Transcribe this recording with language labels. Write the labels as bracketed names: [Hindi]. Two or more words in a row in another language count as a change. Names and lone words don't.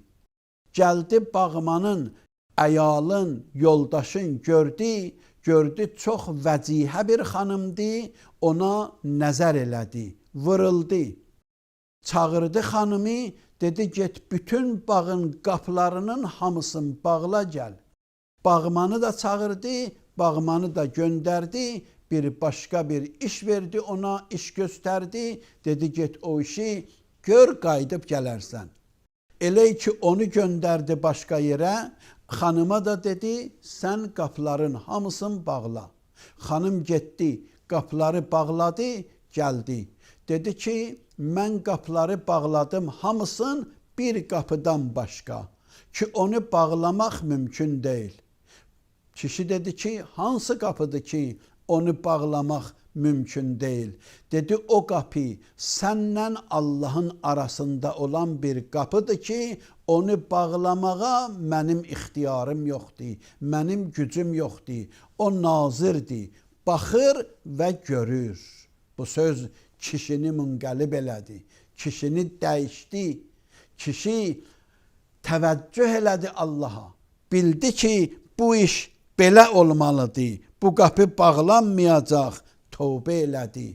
[Azerbaijani] Gəldi bağmanın, əyalın, yoldaşın gördü çox vəcihə bir xanımdı, ona nəzər elədi, vırıldı. Çağırdı xanımı, dedi get bütün bağın qapılarının hamısını bağla gəl. Bağmanı da çağırdı, bağmanı da gönderdi, bir başka bir iş verdi ona, iş gösterdi. Dedi get o işi gör, qayıdıb gələrsən. Elə ki onu gönderdi başka yere, hanıma da dedi sen qapıların hamısını bağla. Hanım getdi, qapıları bağladı, geldi. Dedi ki mən qapıları bağladım hamısını bir qapıdan başka. [Turkish] Ki onu bağlamak mümkün değil. [Azerbaijani] Kişi dedi ki hansı qapıdır ki onu [Turkish] bağlamak mümkün değil. Dedi o kapı senle Allah'ın arasında olan bir kapıdır ki onu bağlamağa benim ixtiyarım yoktu. Benim gücüm yoktu. O nazirdi. [Azerbaijani] Baxır ve görür. Bu söz kişini munqəlib elədi. [Turkish] Kişini değişti. [Azerbaijani] Kişi təvəccüh elədi Allah'a. Bildi ki bu iş belə olmalıdır. Bu qapı bağlanmayacaq. Tövbə elədi.